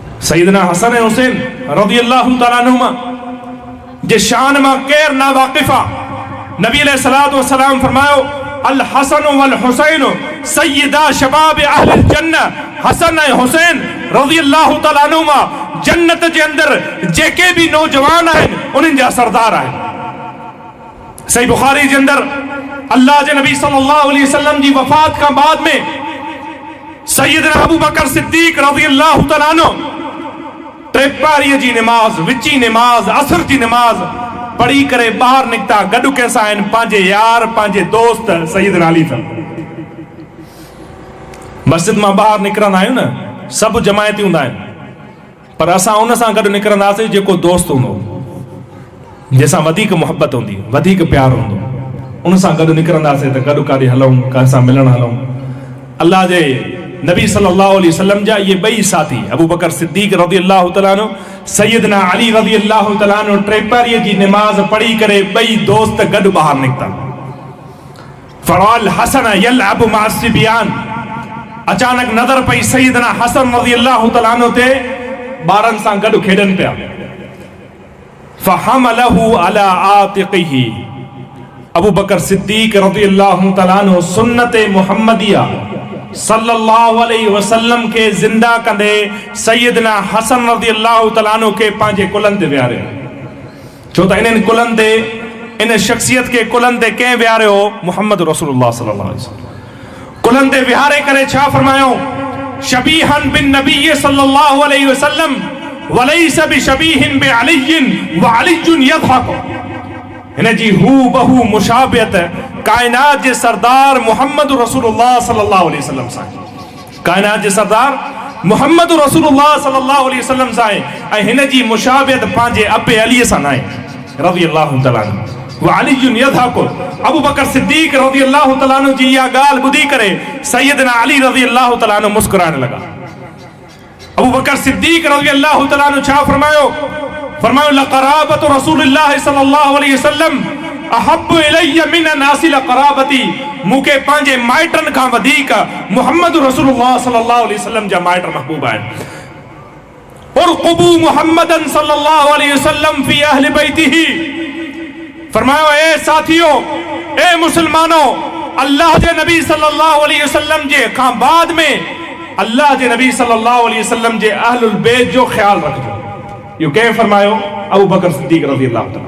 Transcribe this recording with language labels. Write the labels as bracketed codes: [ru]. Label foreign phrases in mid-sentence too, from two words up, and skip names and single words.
[sd] सैयदना हसन ऐं हुसैन [ar] رضي الله تعالى عنهما [sd] जे शान मां केर ना वाक़िफ़ा। [ar] النبي عليه الصلاة والسلام फरमायो الحسن والحسين سيدا شباب أهل الجنة. [sd] हसन ऐं हुसैन [ar] رضي الله تعالى عنهما [sd] जन्नत जे अंदर जेके भी नौजवान आहिनि उन्हनि जा सरदार आहिनि। सही बुखारी जे अंदर अल्लाह जे नबी [ar] صلى الله عليه وسلم [sd] जी वफ़ात खां बाद में सैयदना अबू बकर सिद्दीक़ [ar] رضي الله تعالى عنه [sd] टेपारीअ जी निमाज़, विची निमाज़, असर जी निमाज़ पढ़ी करे ॿाहिरि निकिता। गॾु कंहिंसां आहिनि पंहिंजे यार, पंहिंजे दोस्त सैयदना अली सां। मस्जिद मां ॿाहिरि निकिरंदा आहियूं न, सभु जमायती हूंदा आहिनि, पर असां उन सां गॾु निकिरंदासीं जेको दोस्त हूंदो, जंहिंसां वधीक मुहबत हूंदी, वधीक प्यार हूंदो, उन सां गॾु निकिरंदासीं त गॾु काॾे हलूं, कंहिंसां मिलण हलूं। अल्लाह जे नबी [ar] صلى الله عليه وسلم [sd] जा ये ॿई साथी अबू बकर सिद्दीक़ [ar] رضي الله تعالى عنه, [sd] सैयदना अली [ar] رضي الله تعالى عنه [sd] टेपारीअ जी निमाज़ पढ़ी करे ॿई दोस्त गॾु ॿाहिरि निकिता। [ar] فرأى الحسن يلعب مع الصبيان. [sd] अचानक नज़र पई सैयदना हसन [ar] رضي الله تعالى عنه [sd] ते ॿारनि सां गॾु खेॾनि पिया। [ar] فحمله على عاتقه. [sd] अबू बकर सिद्दीक़ [ar] رضي الله تعالى عنه [sd] सुन्नत मुहम्मदिया [ar] صلى الله عليه وسلم [sd] के जिंदा कंदे सैयदना हसन [ar] رضي الله تعالى عنه [sd] के पंहिंजे कुलनि ते विहारियो। छो त इन्हनि कुलनि ते, इन शख्सियत के कुलनि ते कंहिं विहारियो? [ar] محمد رسول الله صلى الله عليه وسلم. [sd] कुलनि ते विहारे करे छा फरमायो? [ar] شبيه بالنبي صلى الله عليه وسلم وليس شبيها بعلي وعلي يضحك. [sd] हिन जी हू बहु मुशाबियत कायनात जे सरदार [ar] محمد رسول الله صلى الله عليه وسلم [sd] सां। कायनात जे सरदार [ar] محمد رسول الله صلى الله عليه وسلم [sd] सां ऐं हिन जी मुशाबियत पंहिंजे अबे अलीअ सां नाहे [ar] رضي الله تعالى عنه. وعلي يضحك. [sd] अबू बकर सिद्दीक़ [ar] رضي الله تعالى عنه [sd] जी इहा ॻाल्हि ॿुधी करे सैयदना अली [ar] رضي الله تعالى عنه [sd] मुस्कुराइण लॻा। अबू बकर सिद्दीक़ [ar] رضي الله تعالى عنه [sd] छा फरमायो? [ar] फरमायो لقرابة رسول الله صلى الله عليه وسلم أحب إلي من أن أصل قرابتي. [sd] मूंखे पंहिंजे माइटनि खां वधीक [ar] محمد رسول الله صلى الله عليه وسلم [sd] जा माइट महबूब आहिनि। [ar] ارقبوا محمدا صلى الله عليه وسلم في أهل بيته. [sd] फरमायो ए साथियों, ए मुसलमानों, अल्लाह जे नबी [ar] صلى الله عليه وسلم [sd] जे खां बाद में अल्लाह जे नबी [ar] صلى الله عليه وسلم [sd] जे [ar] أهل البيت [sd] जो ख्याल रखजो। यो कंहिं फरमायो? अबू बकर सिद्दीक़ [ar] رضي الله تعالى.